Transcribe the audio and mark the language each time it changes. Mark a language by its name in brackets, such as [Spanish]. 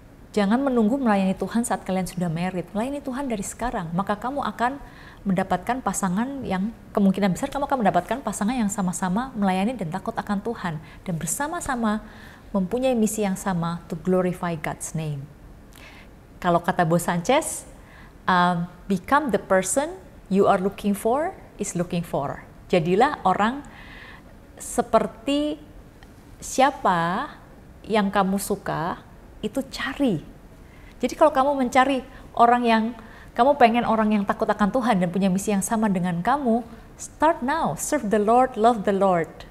[Indonesian] Jangan menunggu melayani Tuhan saat kalian sudah married. Melayani Tuhan dari sekarang, maka kamu akan mendapatkan pasangan yang kemungkinan besar kamu akan mendapatkan pasangan yang sama-sama melayani dan takut akan Tuhan dan bersama-sama mempunyai misi yang sama [English] to glorify God's name. [Indonesian] Kalau kata [English] Bo Sanchez, become the person you are looking for is looking for. [Indonesian] Jadilah orang seperti siapa yang kamu suka, itu cari. Jadi kalau kamu mencari orang yang, kamu pengen orang yang takut akan Tuhan dan punya misi yang sama dengan kamu, [English] start now, serve the Lord, [Indonesian] love the Lord.